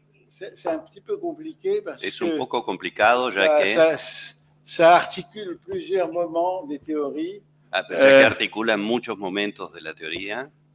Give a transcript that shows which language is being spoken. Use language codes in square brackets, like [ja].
[fr] C'est un petit peu compliqué parce [es] es un poco complicado ya que [fr] ça articule plusieurs moments des théories. [es] Ya que articula muchos momentos de la teoría.